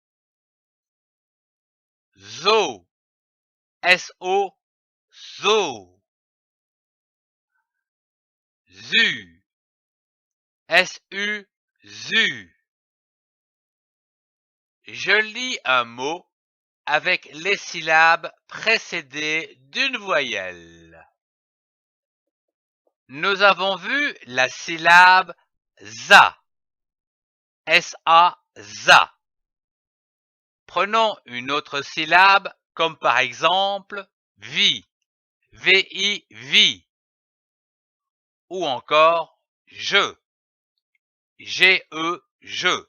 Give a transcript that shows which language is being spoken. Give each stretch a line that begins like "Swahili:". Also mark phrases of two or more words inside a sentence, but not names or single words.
French: Zo, S-O, Zo. Zu, S-U, Zu. Je lis un mot avec les syllabes précédées d'une voyelle. Nous avons vu la syllabe ZA, S-A, ZA. Prenons une autre syllabe comme par exemple vi, V-I, vi, ou encore je, G-E, je.